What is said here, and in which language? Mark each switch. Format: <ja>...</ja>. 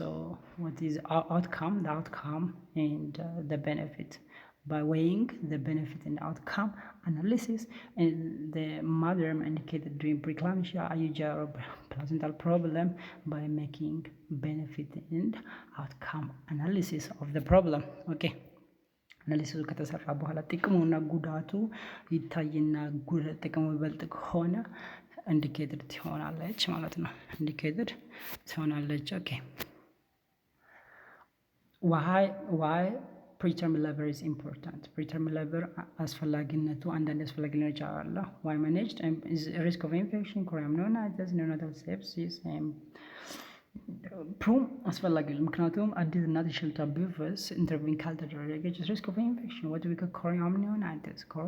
<en>so what is outcome, the outcome and the benefit by weighing the benefit and outcome analysis, and the mother indicated during preeclampsia, IUGR or placental problem by making benefit and outcome analysis of the problem.</en> <am>okay አናሊሲሱ ከተሰራ በኋላ ጥቅሙና ጉዳቱ ይታይና ጥቅሙ ይበልጥ ከሆነ ኢንዲኬትድ ትሆናለች ማለት ነው። ኢንዲኬትድ ትሆናለች። ኦኬ</am> <en>why preterm labor is important?</en> <am>preterm labor አስፈላጊነቱ አንዳንድ አስፈላጊነቶች አሉ።</am> <en>why managed is risk of infection, chorioamnionitis, neonatal sepsis</en> <am>ፕሮም አስፈላጊ ነው። ምክንያቱም አዲስ እናት ሽልታ ቢፈስ ኢንተርቪን ካልተደረገች</am> <en>risk of infection, what we call chorioamnionitis</en>